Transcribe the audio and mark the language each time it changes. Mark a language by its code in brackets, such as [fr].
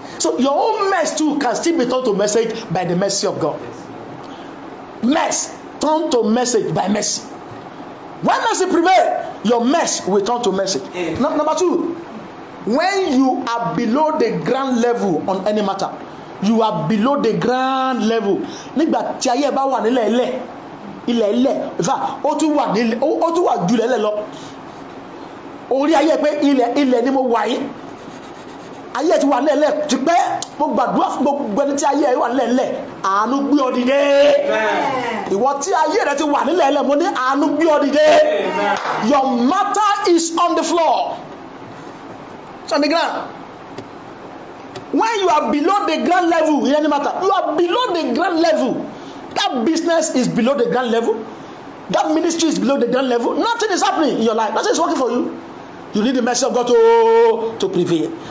[en] So your own mess too can still be turned to message by the mercy of God. Mess turned to message by mercy. When mercy prevails, your mess will turn to message. Number two, when you are below the ground level on any matter, you are below the ground level. [yo] Nígbà tí ayé bá wà nílẹ̀ ilẹ̀ ìfà ó tún wà jù lẹ́lẹ̀ lọ. Orí ayé pé ilẹ̀ ni mo wà yìí. Ayé ti wà lẹ́lẹ̀ ti pẹ́, mo gbàdúrà fún gbogbo ẹni tí ayé wà lẹ́lẹ̀, àánú gbé ọ dìde. Ìwọ tí ayé rẹ ti wà nílẹ̀ mo ní àánú gbé ọ dìde. [en] Your matter is on the floor. It's on the ground. When you are below the ground level in any matter, you are below the ground level. That business is below the ground level. That ministry is below the ground level. Nothing is happening in your life. Nothing is working for you. You need the mercy of God to prevail.